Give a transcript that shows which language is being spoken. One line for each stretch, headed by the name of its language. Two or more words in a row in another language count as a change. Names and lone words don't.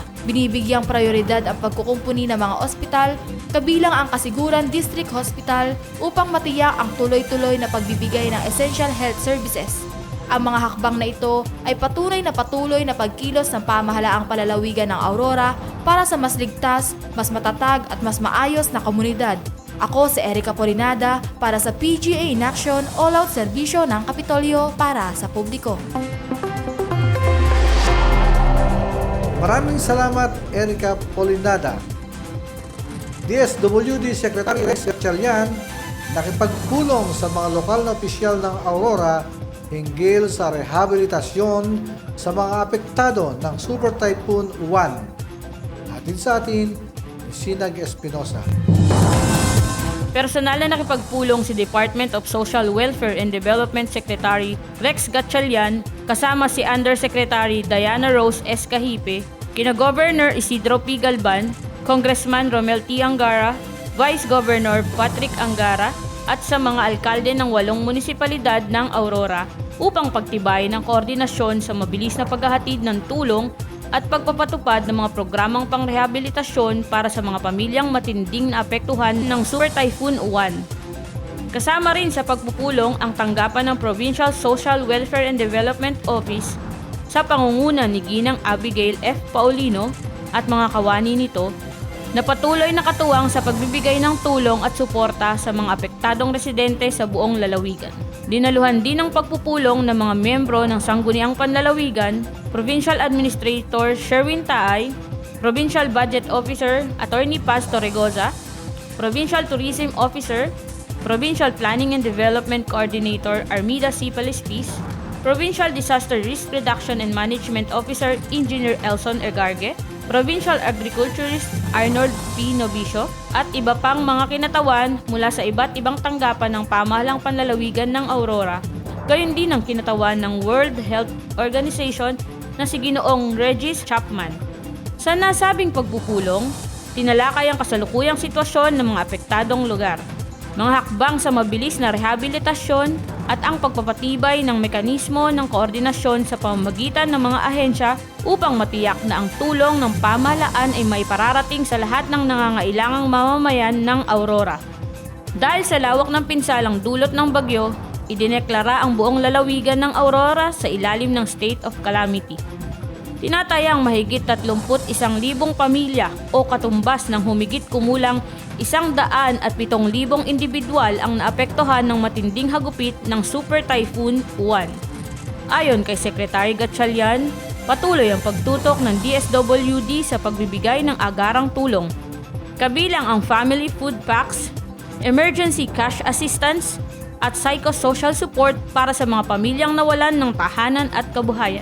Filipino: Binibigyang prioridad ang pagkukumpuni ng mga ospital, kabilang ang Casiguran District Hospital upang matiyak ang tuloy-tuloy na pagbibigay ng
English: essential health services.
Filipino: Ang mga hakbang na ito ay patuloy na pagkilos ng pamahalaang palalawigan ng Aurora para sa mas ligtas, mas matatag at mas maayos na komunidad. Ako si Erica Polinada para sa PGA in Action, all-out serbisyo ng Kapitolyo para sa publiko. Maraming salamat, Erica Polinada. DSWD Secretary Rex Gatchalian nakipagpulong sa mga lokal na opisyal ng Aurora hinggil sa rehabilitasyon sa mga apektado ng Super Typhoon Uwan. Atin sa atin, Sinag Espinosa. Personal na nakipagpulong si Department of Social Welfare and Development Secretary Rex Gatchalian kasama si Undersecretary Diana Rose S. Cahipe, kina Governor Isidro P. Galban, Congressman Romel T. Angara, Vice Governor Patrick Angara at sa mga alkalde ng 8 munisipalidad ng Aurora upang pagtibayin ang koordinasyon sa mabilis na paghahatid ng tulong at pagpapatupad ng mga programang pangrehabilitasyon para sa mga pamilyang matinding naapektuhan ng Super Typhoon Uwan. Kasama rin sa pagpupulong ang tanggapan ng Provincial Social Welfare and Development Office sa pangunguna ni Ginang Abigail F. Paulino at mga kawani nito na patuloy na katuwang sa pagbibigay ng tulong at suporta sa mga apektadong residente sa buong lalawigan. Dinaluhan din ng pagpupulong ng mga miyembro ng Sangguniang Panlalawigan,
English: Provincial Administrator
Filipino: Sherwin Taay,
English: Provincial Budget Officer Attorney
Filipino: Paz Torregoza,
English: Provincial Tourism Officer, Provincial Planning and Development Coordinator
Filipino: Armida C. Palispis,
English: Provincial Disaster Risk Reduction and Management Officer Engineer
Filipino: Elson Egarge,
English: Provincial Agriculturist
Filipino: Arnold P. Novicio, at iba pang mga kinatawan mula sa iba't ibang tanggapan ng pamahalang panlalawigan ng Aurora, gayon din ang kinatawan ng World Health Organization na si Ginoong Regis Chapman. Sa nasabing pagpupulong, tinalakay ang kasalukuyang sitwasyon ng mga apektadong lugar, mga hakbang sa mabilis na rehabilitasyon at ang pagpapatibay ng mekanismo ng koordinasyon sa pamamagitan ng mga ahensya upang matiyak na ang tulong ng pamahalaan ay may pararating sa lahat ng nangangailangang mamamayan ng Aurora. Dahil sa lawak ng pinsalang dulot ng bagyo, idineklara ang buong lalawigan ng Aurora sa ilalim ng
English: state of calamity.
Filipino: Tinatayang mahigit 31,000 pamilya o katumbas ng humigit kumulang 107,000 individual ang naapektuhan ng matinding hagupit ng Super Typhoon Uwan. Ayon kay Secretary Gatchalian, patuloy ang pagtutok ng DSWD sa pagbibigay ng agarang tulong, kabilang ang
English: family food packs, emergency cash assistance,
Filipino: at
English: psychosocial support
Filipino: para sa mga pamilyang nawalan ng tahanan at kabuhayan.